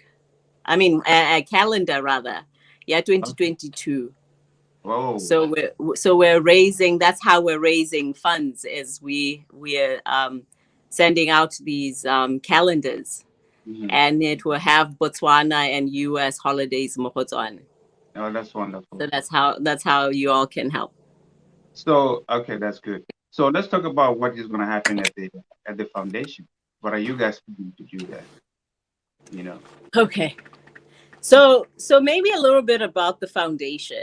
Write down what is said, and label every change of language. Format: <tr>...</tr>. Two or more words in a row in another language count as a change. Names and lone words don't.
<en>I mean, a calendar rather. Yeah, Okay. 2022. Whoa. So we're raising. That's how we're raising funds. Is we're sending out these calendars, Hmm. and it will have Botswana and U.S.</en> <tn>holidays mo go tsone.</tn> <en>Oh, that's So wonderful. that's how you all can help. So okay, that's good. So let's talk about what is going to happen at the foundation. What are you guys planning to do there? You know. Okay. So maybe a little bit about the foundation.</en>